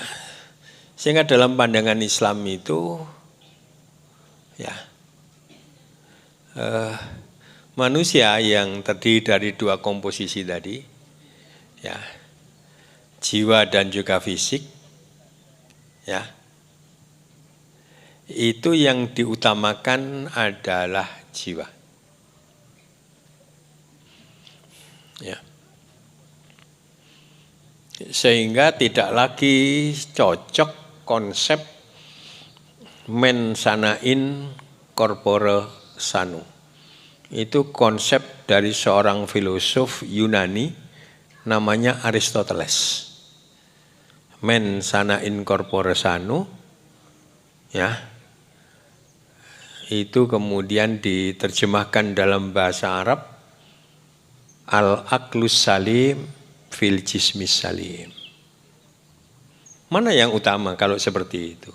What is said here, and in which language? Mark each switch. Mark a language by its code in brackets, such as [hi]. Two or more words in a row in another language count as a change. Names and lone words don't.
[id] Sehingga dalam pandangan Islam itu, ya, manusia yang terdiri dari 2 komposisi tadi, ya, jiwa dan juga fisik, ya, itu yang diutamakan adalah jiwa. Ya. Sehingga tidak lagi cocok konsep [la] mens sana in corpore sano. [id] Itu konsep dari seorang filosof Yunani namanya Aristoteles. [la] Mens sana in corpore sano, [id] ya, itu kemudian diterjemahkan dalam bahasa Arab [ar] العقل السليم في الجسم السليم. [id] Mana yang utama kalau seperti itu?